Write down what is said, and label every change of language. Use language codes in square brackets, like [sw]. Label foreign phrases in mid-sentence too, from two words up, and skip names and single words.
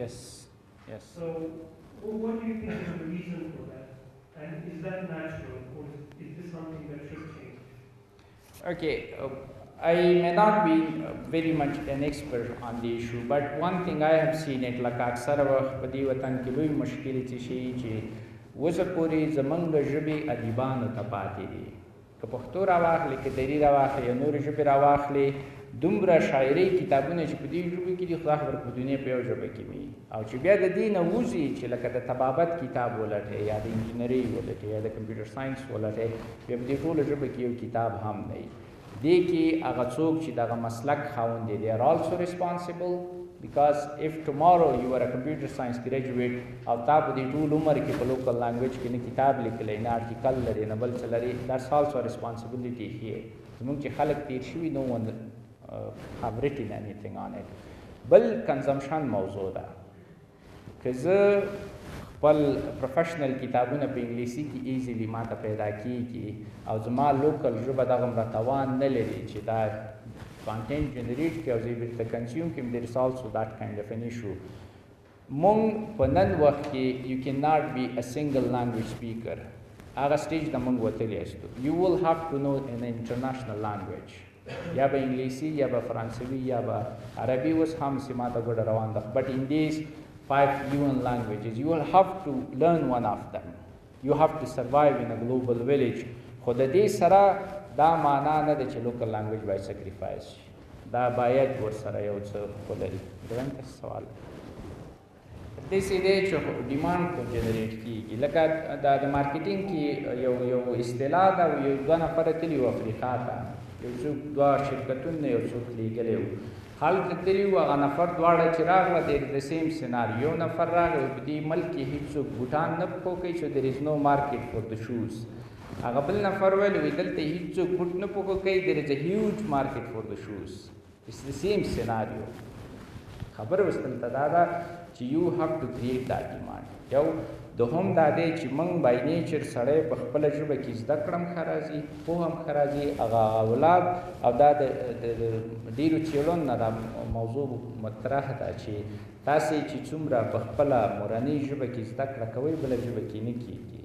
[en] Yes. Yes. So what do you think is the reason for that? And is that natural, or is this something that should change? Okay, I may not be very much an expert on the issue, but one thing I have seen it like [ur] اکثر وقت [ps] په دې وطن کې لوی مشکل څه شي چې اوسه پورې زمونږ د ژبې ادیبانو ته پاتې دي که پښتو راواخلې که دري راواخلې یا نورې ژبې راواخلې دومره شاعري کتابونه چې په دې ژبې کې دي خدای خبر په دنیا په یو ژبه کې وي او چې بیا د دې نه وځي چې لکه د طبابت کتاب ولټې یا د انجینرۍ ولټې یا د کمپیوټر ساینس ولټې بیا په دې ټوله ژبه کې یو کتاب هم نه وي دې کې هغه څوک چې دغه مسلک خاوند دي [en] they are also responsible because if tomorrow you are a computer science graduate [ps] او تا په دې ټول عمر کې په [en] local language [ps] کې نه کتاب لیکلی نه article لري نه بل څه لري [en] that's also a responsibility here [ps] زموږ چې خلک تیر شوي [en] no one have written anything on it [ps] بل consumption موضوع ده که زه خپل پروفیشنل کتابونه په انګلیسي کې ایزیلی ماته پیدا کیږي او زما لوکل ژبه دغومره توان نه لري چې دا [en] content generate [ps] کړي او زه یې بیرته کنزیوم کړم، [en] there is also that kind of an issue. [ps] مونږ په نن وخت کې [en] you cannot be a single language speaker. [ps] هغه سټیج ته مونږ وتلی یاستو. [en] You will have to know an international language. [ps] یا به انګلیسي یا به فرانسوي یا به عربي اوس هم سیماته ګډه روان ده. [en] But in these 5 UN languages, you will have to learn one of them. You have to survive in a global village. [ps] خو د دې سره دا معنا نه ده چې [en] local language [ps] باید sacrifice شي. دا باید ورسره یو څه ولري. دویم سوال داسې دی چې ډیمانډ کو جنریټ کېږي. لکه دا د مارکیټینګ کې یو اصطلاح ده، یو دوه نفره تلي وو افریقا ته، یو څوک دوه شرکتونه یو څوک لیږلی وو. هلته تلي وو، هغه نفر دواړه چې راغله د سیم سیناریو. یو نفر راغی په دې ملک کې هېڅوک بوټان نه پښو کوي چې [en] there is no market for the shoes. [ps] هغه بل نفر ویل وی دلته هېڅوک بوټ نه پښو کوي [en] there is a huge market for the shoes. It's the same scenario. [ps] خبر اوس دلته دا ده چې [en] you have to create that demand. [ps] یو دوهم دا دی چې موږ [en] by nature [ps] سړی په خپله ژبه کې زده کړه هم ښه راځي، پوهه هم ښه راځي، هغه اولاد او دا د ډېرو څېړنو نه دا موضوع مطرح ده چې تاسې چې څومره په خپله مورنۍ ژبه کې زده کړه کوئ بله ژبه کې نه کېږي.